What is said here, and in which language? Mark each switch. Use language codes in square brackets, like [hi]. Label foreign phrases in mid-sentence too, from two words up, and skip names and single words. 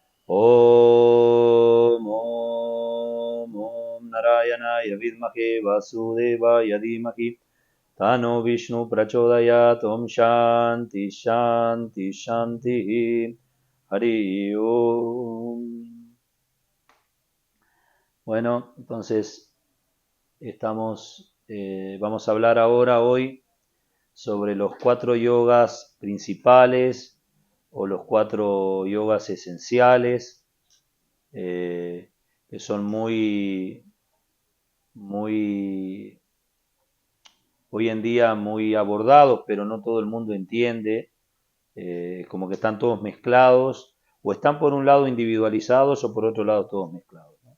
[sa] ॐ ॐ ॐ नारायणाय विद्महे वासुदेवाय धीमहि तन्नो विष्णु प्रचोदयात्. ॐ शान्ति शान्ति शान्ति. हरि ॐ. [es] Bueno, entonces vamos a hablar hoy sobre los 4 yogas principales o los 4 yogas esenciales, que son muy, hoy en día muy abordados, pero no todo el mundo entiende, como que están todos mezclados, o están por un lado individualizados o por otro lado todos mezclados, ¿no?